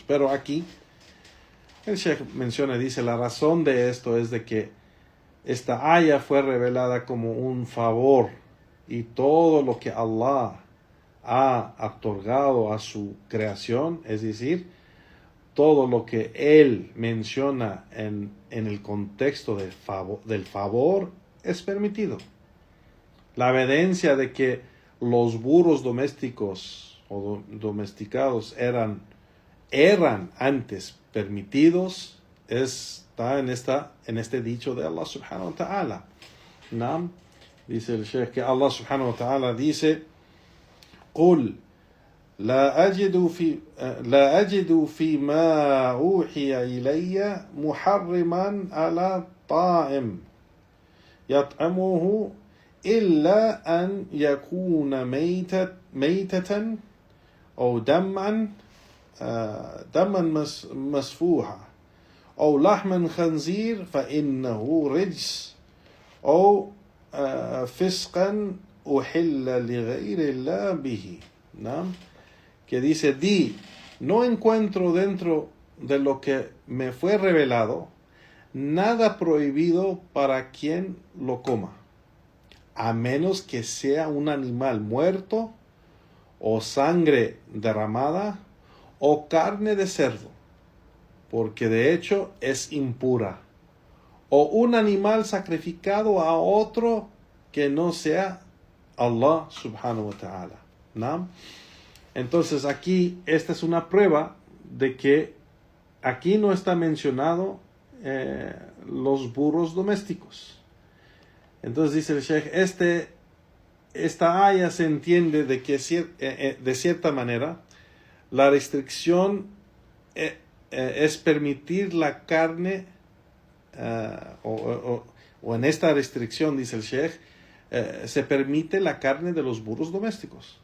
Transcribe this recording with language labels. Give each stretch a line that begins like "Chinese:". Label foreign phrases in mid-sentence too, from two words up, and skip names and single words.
Spanish: Pero aquí el Sheikh menciona, dice, la razón de esto es de que esta aya fue revelada como un favor, y todo lo que Allah ha otorgado a su creación, es decir, todo lo que Él menciona en el contexto del favor es permitido. La evidencia de que los burros domésticos o domesticados eran antes permitidos está en este dicho de
Arabic: الله سبحانه وتعالى.
Spanish: ¿No? Dice el Sheikh que
Arabic: الله سبحانه وتعالى dice: قل لا أجد فيما أوحي إلي محرما على طاعم يطعمه إلا أن يكون ميتة أو دما مسفوحا أو لحما خنزير فإنه رجس أو فسقا أحل لغير الله به.
Spanish: ¿No? Que dice: no encuentro dentro de lo que me fue revelado nada prohibido para quien lo coma, a menos que sea un animal muerto, o sangre derramada, o carne de cerdo, porque de hecho es impura, o un animal sacrificado a otro que no sea
Arabic: الله سبحانه وتعالى.
Spanish: ¿No? Entonces aquí esta es una prueba de que aquí no está mencionado los burros domésticos. Entonces dice el Sheikh, esta aya se entiende de que de cierta manera la restricción es permitir la carne, o en esta restricción, dice el Sheikh, se permite la carne de los burros domésticos.